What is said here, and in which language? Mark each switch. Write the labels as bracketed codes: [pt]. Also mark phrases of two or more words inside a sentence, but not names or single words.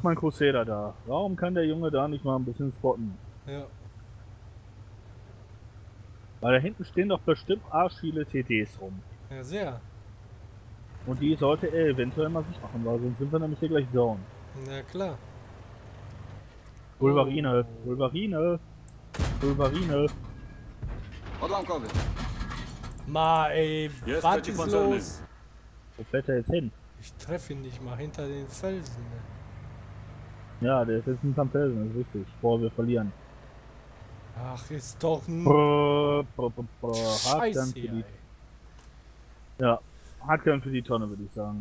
[de] mach mal einen Crusader da. Warum kann der Junge da nicht mal ein bisschen spotten? Ja. Weil da hinten stehen doch bestimmt arsch viele TDs rum. Ja, sehr. Und die sollte er eventuell mal sich machen, weil sonst sind wir nämlich hier gleich down. Ja, klar. Wolverine, Wolverine, Wolverine. [pl] Odłamkowy. [de] Ma, ey, [pl] Jest [de] was ist [pl] przeciwpancerny. [de] los? Wo fährt er jetzt hin? Ich treffe ihn nicht mal hinter den Felsen. Ne? Ja, der ist jetzt hinterm Felsen, das ist richtig. Boah, wir verlieren. Ach, ist doch ein Hardgun Scheiße für hier, die, ey. ja, Hardgun für die Tonne, würde ich sagen.